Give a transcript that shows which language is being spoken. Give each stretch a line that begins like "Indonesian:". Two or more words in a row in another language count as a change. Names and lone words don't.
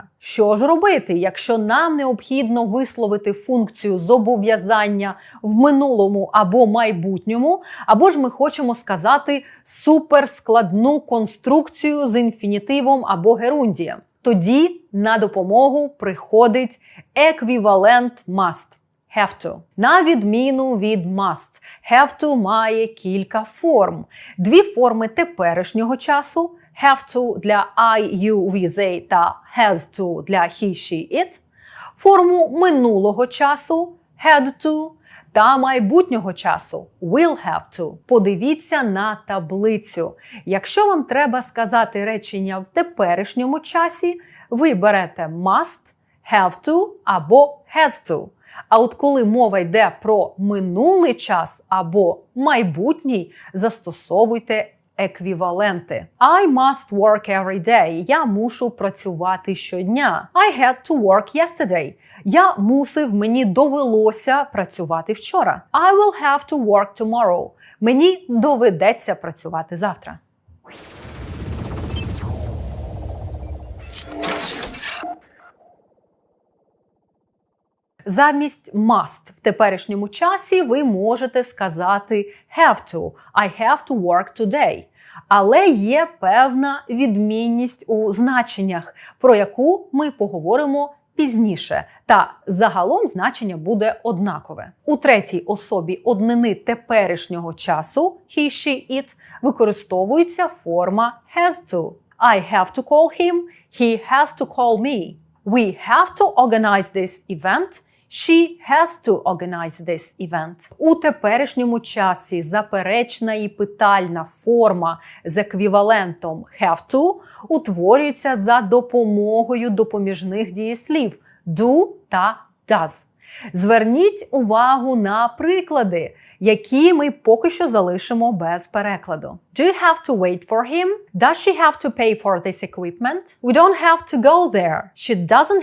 Ukrainian: Що ж робити, якщо нам необхідно висловити функцію зобов'язання в минулому або майбутньому, або ж ми хочемо сказати суперскладну конструкцію з інфінітивом або герундієм? Тоді на допомогу приходить еквівалент must.
English: Have to.
Ukrainian: На відміну від must,
English: have to
Ukrainian: має кілька форм. Дві форми теперішнього часу –
English: have to для I, you, we, they та has to для he, she, it,
Ukrainian: форму минулого часу
English: had to
Ukrainian: та майбутнього часу
English: will have to.
Ukrainian: Подивіться на таблицю. Якщо вам треба сказати речення в теперішньому часі, ви берете must,
English: have to
Ukrainian: або
English: has to.
Ukrainian: А от коли мова йде про минулий час або майбутній, застосовуйте еквіваленти.
English: I must work every day.
Ukrainian: Я мушу працювати щодня.
English: I had to work yesterday.
Ukrainian: Я мусив, мені довелося працювати вчора.
English: I will have to work tomorrow.
Ukrainian: Мені доведеться працювати завтра. Замість must в теперішньому часі ви можете сказати
English: have to. I have to work today.
Ukrainian: Але є певна відмінність у значеннях, про яку ми поговоримо пізніше. Та загалом значення буде однакове. У третій особі однини теперішнього часу
English: he, she, it
Ukrainian: використовується форма
English: has to. I have to call him, he has to call me. We have to organize this event. She has to organize this event.
Ukrainian: У теперішньому часі заперечна і питальна форма з еквівалентом
English: have to
Ukrainian: утворюється за допомогою допоміжних дієслів do та does. Зверніть увагу на приклади, які ми поки що залишимо без перекладу.
English: Do you have to wait for him? Does she have to pay for this equipment? We don't have to go there. She doesn't have